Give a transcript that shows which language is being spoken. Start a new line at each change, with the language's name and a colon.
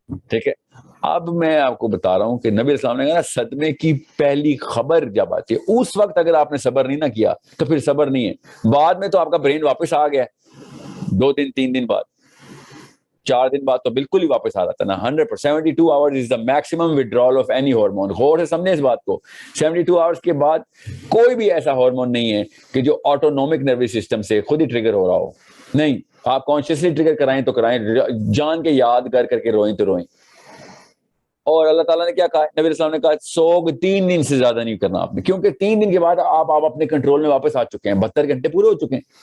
Urdu: ٹھیک ہے, اب میں آپ کو بتا رہا ہوں کہ نبی اسلام نے کہا صدمے کی پہلی خبر جب آتی ہے اس وقت اگر آپ نے صبر نہیں نہ کیا تو پھر صبر نہیں ہے. بعد میں تو آپ کا برین واپس آ گیا, 2 دن 3 دن بعد, 4 دن بعد تو بالکل ہی واپس آ رہا تھا نا.
English: 72 hours is the maximum withdrawal of any hormone.
Urdu: غور سے سمجھیں اس بات کو, 72 hours کے بعد کوئی بھی ایسا ہارمون نہیں ہے کہ جو آٹونومک نروس سسٹم سے خود ہی ٹریگر ہو رہا ہو. نہیں, آپ کانشیسلی ٹریگر کرائیں تو کرائیں, جان کے یاد کر کے روئیں تو روئیں. اور اللہ تعالیٰ نے کیا کہا, نبی اسلام نے کہا سوگ 3 دن سے زیادہ نہیں کرنا آپ نے, کیونکہ 3 دن کے بعد آپ اپنے کنٹرول میں واپس آ چکے ہیں, 72 گھنٹے پورے ہو چکے ہیں.